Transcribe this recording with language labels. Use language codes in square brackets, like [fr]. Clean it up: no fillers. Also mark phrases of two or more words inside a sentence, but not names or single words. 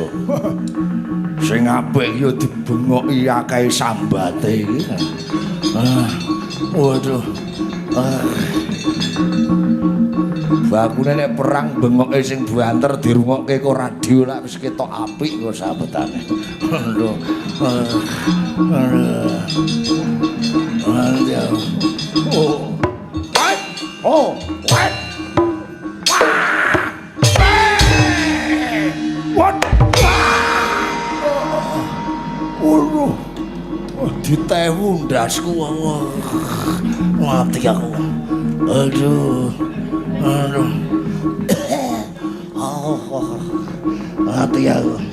[jv] Sing apik ya dibengoki akeh sambate iki. Waduh. Bakune nek perang bengoke sing banter dirungokke kok radio lak wis ketok apik kok sabetane. Aduh. [en] Oh. What? Oh, what? What? Oh. [jv] Ditewu ndasku mati aku. Aduh. Mati aku.